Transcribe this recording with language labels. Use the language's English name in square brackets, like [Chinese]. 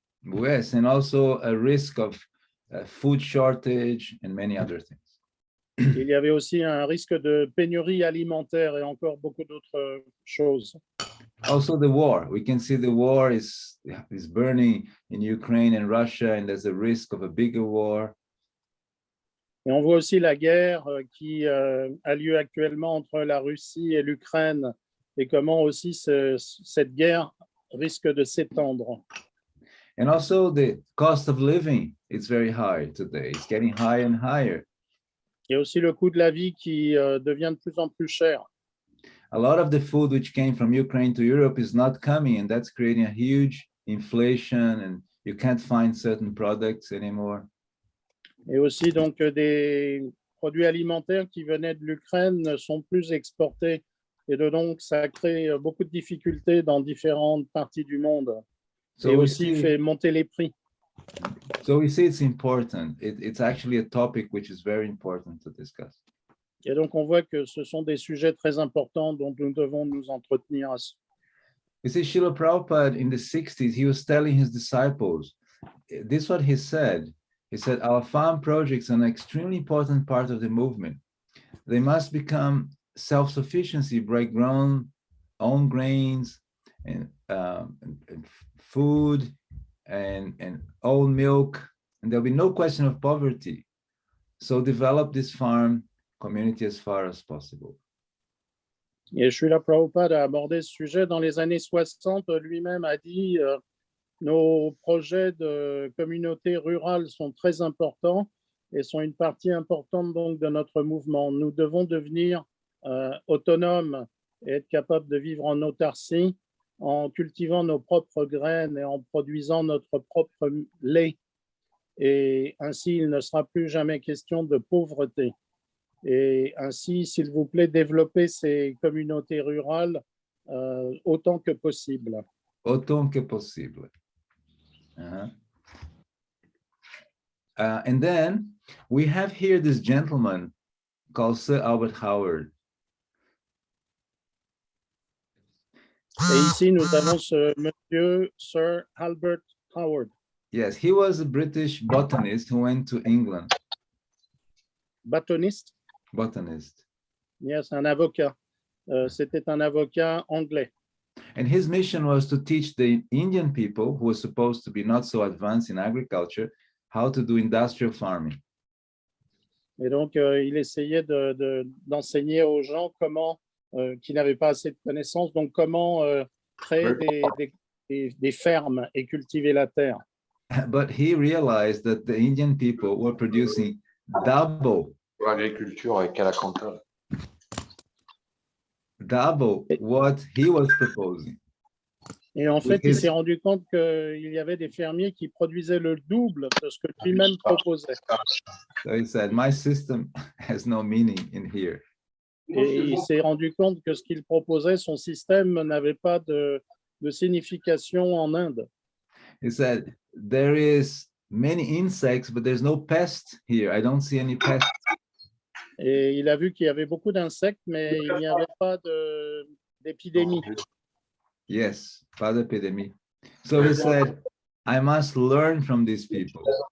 [English] Yes, and also a risk of food shortage and many other things. [French] Il y avait aussi un risque de pénurie alimentaire et encore beaucoup d'autres choses. [English] Also the war. We can see the war is burning in Ukraine and Russia, and there's a risk of a bigger war. [French] Et on voit aussi la guerre qui a lieu actuellement entre la Russie et l'Ukraine et comment aussi cette guerre risque de s'étendre. [English] And also the cost of living is very high today. It's getting higher and higher. [French] Il y a aussi le coût de la vie qui devient de plus en plus cher. [English] A lot of the food which came from Ukraine to Europe is not coming, and that's creating a huge inflation, and you can't find certain products anymore. [French] Et aussi donc des produits alimentaires qui venaient de l'Ukraine ne sont plus exportés. Et donc ça crée beaucoup de difficultés dans différentes parties du monde. Et aussi fait monter les prix. [English] So we see it's important. It's actually a topic which is very important to discuss. [French] Et donc on voit que ce sont des sujets très importants dont nous devons nous entretenir. [English] You see, Srila Prabhupada in the 60s, he was telling his disciples, this is what he said. He said, our farm projects are an extremely important part of the movement. They must become self-sufficiency by growing own grains and food and own milk, and there'll be no question of poverty. So develop this farm community as far as possible. [French] Et Srila Prabhupada a abordé ce sujet dans les années 60. Lui-même a dit nos projets de communauté rurale sont très importants et sont une partie importante donc de notre mouvement. Nous devons devenir autonomes et être capables de vivre en autarcie en cultivant nos propres graines et en produisant notre propre lait. Et ainsi, il ne sera plus jamais question de pauvreté. Et ainsi, s'il vous plaît, développer ces communautés rurales autant que possible. Autant que possible. [English] And then we have here this gentleman called Sir Albert Howard. [French] Et ici, nous avons ce monsieur, Sir Albert Howard. [English] Yes, he was a British botanist who went to England. [French] Botaniste? [English] Botanist. [French] Yes, un avocat. C'était un avocat anglais. [English] And his mission was to teach the Indian people, who were supposed to be not so advanced in agriculture, how to do industrial farming. [French] Et donc, il essayait d'enseigner aux gens comment, qui n'avaient pas assez de connaissances, donc comment créer des fermes et cultiver la terre. [English] But he realized that the Indian people were producing double what he was proposing. [French] Et en fait, il s'est rendu compte qu'il y avait des fermiers qui produisaient le double de ce que lui-même proposait. [English] So he said, my system has no meaning in here. [French] Et il s'est rendu compte que ce qu'il proposait, son système n'avait pas de signification en Inde. [English] He said, there is many insects, but there's no pest here. I don't see any pests. [French] Et il a vu qu'il y avait beaucoup d'insectes, mais il n'y avait pas d'épidémie. Yes, pas d'épidémie. [English] So he said, I must learn from these people.